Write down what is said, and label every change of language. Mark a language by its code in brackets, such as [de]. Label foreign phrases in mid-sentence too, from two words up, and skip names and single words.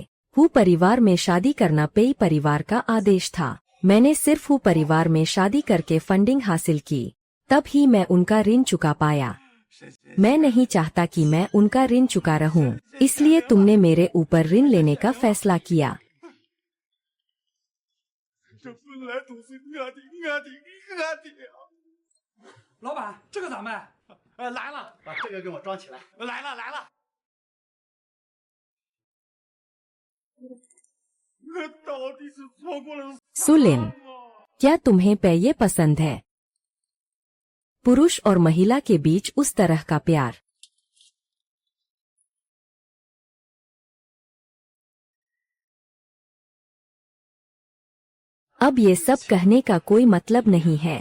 [hi] हु परिवार में शादी करना पेई परिवार का आदेश था। मैंने सिर्फ हु परिवार में शादी करके फंडिंग हासिल की, तब ही मैं उनका ऋण चुका पाया। मैं नहीं चाहता कि मैं उनका ऋण चुका रहूं, इसलिए तुमने मेरे ऊपर ऋण लेने का फैसला किया। [zh] 这分来都是我的啊！老板，这个咋卖？来了，把这个给我装起来。来了。我到底是错过了。 [hi] सुलिन, क्या तुम्हें पेये पसंद है? पुरुष और महिला के बीच उस तरह का प्यार। अब ये सब कहने का कोई मतलब नहीं है।